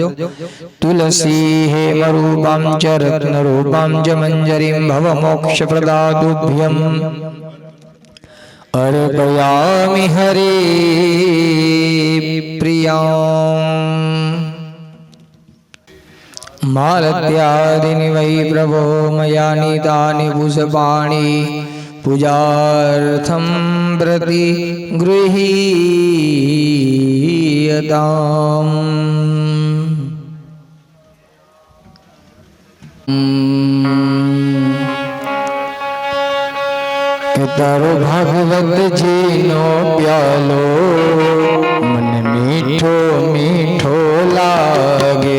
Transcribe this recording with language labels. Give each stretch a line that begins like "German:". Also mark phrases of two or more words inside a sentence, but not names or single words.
Sanskrit: तुलसी हेमरूपां च रत्नरूपां च मञ्जरीं भवमोक्षप्रदातुभ्यम् अर्पयामि हरे प्रियाम्। मालत्यादीनि वै प्रभो मया नीतानि पुष्पाणि पूजार्थं प्रति गृहीयताम्।
Gujarati: તારો ભાગવત જી નો પ્યાલો મન મીઠો મીઠો લાગે।